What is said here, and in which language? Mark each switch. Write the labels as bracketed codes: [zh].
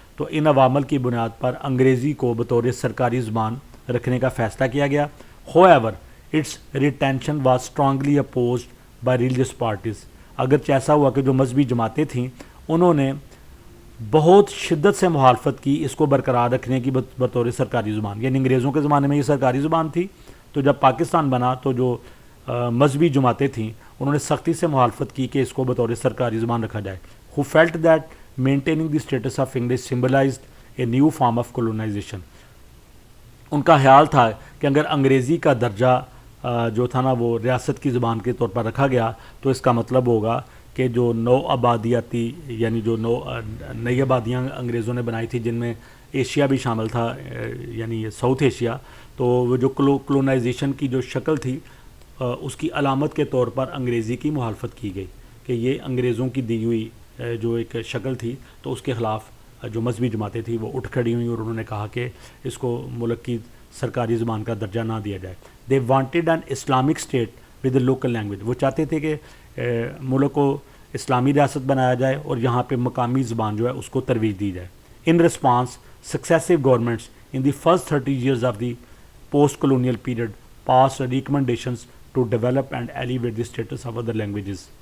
[ur] تو ان عوامل کی بنیاد پر انگریزی کو بطور سرکاری زبان رکھنے کا فیصلہ کیا گیا. [en] However, its retention was strongly opposed by religious parties. [ur] اگرچہ ایسا ہوا کہ جو مذہبی جماعتیں تھیں انہوں نے بہت شدت سے مخالفت کی اس کو برقرار رکھنے کی بطور سرکاری زبان. یعنی انگریزوں کے زمانے میں یہ سرکاری زبان تھی, تو جب پاکستان بنا تو جو مذہبی جماعتیں تھیں انہوں نے سختی سے مخالفت کی کہ اس کو بطور سرکاری زبان رکھا جائے. [en] Who felt that maintaining the status of English symbolized a new form of colonization. [ur] ان کا خیال تھا کہ اگر انگریزی کا درجہ جو تھا نا وہ ریاست کی زبان کے طور پر رکھا گیا تو اس کا مطلب ہوگا کہ جو نو آبادیاتی یعنی جو نئی آبادیاں انگریزوں نے بنائی تھی جن میں ایشیا بھی شامل تھا یعنی ساؤتھ ایشیا, تو وہ جو کلونائزیشن کی جو شکل تھی اس کی علامت کے طور پر انگریزی کی مخالفت کی گئی کہ یہ انگریزوں کی دی ہوئی جو ایک شکل تھی, تو اس کے خلاف جو مذہبی جماعتیں تھیں وہ اٹھ کھڑی ہوئیں اور انہوں نے کہا کہ اس کو ملک کی سرکاری زبان کا درجہ نہ دیا جائے. [en] They wanted an Islamic state with a local language. [ur] وہ چاہتے تھے کہ ملک کو اسلامی ریاست بنایا جائے اور یہاں پہ مقامی زبان جو ہے اس کو ترویج دی جائے. [en] In response successive governments in the first 30 years of the post colonial period pass recommendations to develop and elevate the status of other languages.